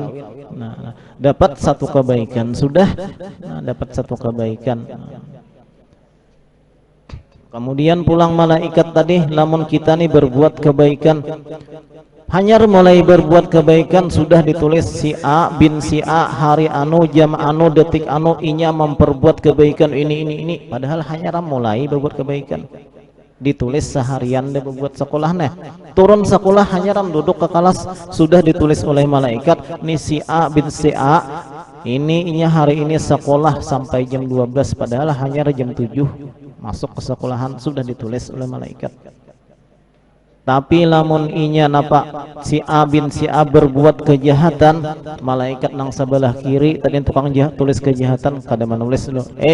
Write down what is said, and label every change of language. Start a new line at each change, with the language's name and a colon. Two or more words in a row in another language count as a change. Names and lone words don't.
Indonesian: Nah, dapat satu kebaikan sudah. Nah, dapat satu kebaikan. Kemudian pulang malaikat tadi, lamun kita nih berbuat kebaikan, hanya mulai berbuat kebaikan sudah ditulis si A bin si A hari anu jam anu detik anu inya memperbuat kebaikan ini. Padahal hanya mulai berbuat kebaikan. Ditulis seharian dia berbuat sekolah nih, turun sekolah hanya duduk ke kelas sudah ditulis oleh malaikat nih si A bin si A ini hari ini sekolah sampai jam 12 padahal hanya jam 7 masuk ke sekolahan sudah ditulis oleh malaikat. Tapi lamun inya napa si A bin si A berbuat kejahatan, malaikat nang sebelah kiri tadi tukang jahat tulis kejahatan kada menulis dulu.